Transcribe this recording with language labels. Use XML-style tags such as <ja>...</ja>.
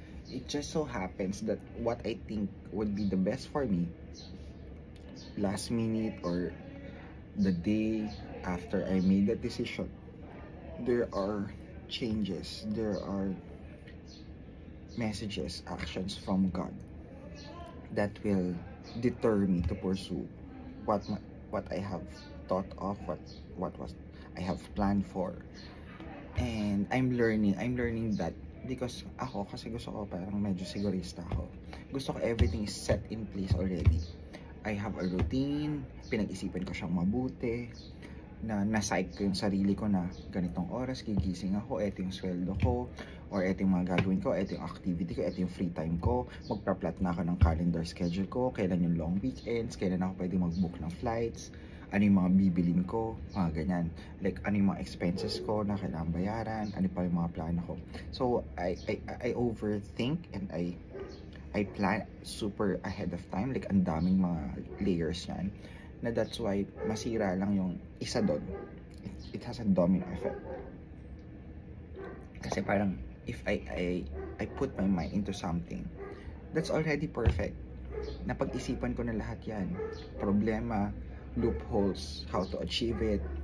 <en>It just so happens that what I think would be the best for me, last minute or the day after I made that decision, there are changes, there are messages, actions from God that will deter me to pursue what I have thought of, what was I have planned for. And I'm learning that,</en> <tl>because ako kasi gusto ko parang medyo sigurista ako. Gusto ko</tl> <en>everything is set in place already. I have a routine,</en> <tl>pinag-isipan ko siyang mabuti, na na-psych ko yung sarili ko na ganitong oras gigising ako, eto yung sweldo ko, or eto yung mga gagawin ko, eto yung activity ko, eto yung free time ko, magpa-plot na ako ng calendar schedule ko, kailan yung long weekends, kailan ako pwede mag-book ng flights, ano yung mga bibilin ko, mga ganyan. Like, ano yung mga expenses ko na kailangan bayaran, ano pa yung mga plano ko.</tl> <en>So, I overthink and I plan super ahead of time.</en> <tl>Like, ang daming mga layers yan.</tl> <en>Na that's why,</en> <tl>masira lang yung isa doon.</tl> <en>It has a domino effect.</en> <tl>Kasi parang,</tl> <en>if I put my mind into something, that's already perfect.</en> <tl>Napag-isipan ko na lahat yan. Problema, loopholes,</tl> <en>how to achieve it,</en>